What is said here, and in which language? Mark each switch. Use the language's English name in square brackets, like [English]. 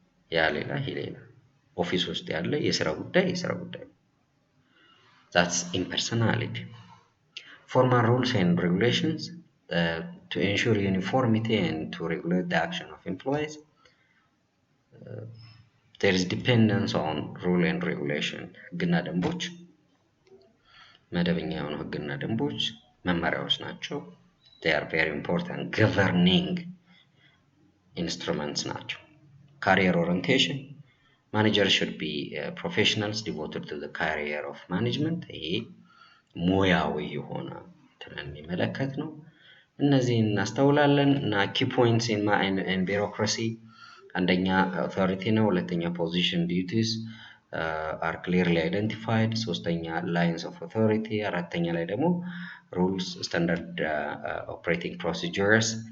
[Amharic] ያ ሌላ ይሄ ሌላ። ኦፊስ ውስጥ ያለ የሥራ ጉዳይ [English] That's impersonality. Formal rules and regulations to ensure uniformity and to regulate the action of employees. There is dependence on rule and regulation. [Amharic] ህግና ደንቦች መደበኛ የሆኑ ህግና ደንቦች መመሪያዎች ናቸው። [English] They are very important governing instruments [Amharic] ናቸው። Career orientation. [English] Managers should be professionals devoted to the career of management። [Amharic] ይሄ ሙያዊ የሆነ የሚመለከት ነው። እነዚህን እናስተውላለን እና [English] key points in bureaucracy አንደኛ authority ነው። ሁለተኛ position duties are clearly identified። ሶስተኛ lines of authority። አራተኛ ላይ ደግሞ rules, standard operating procedures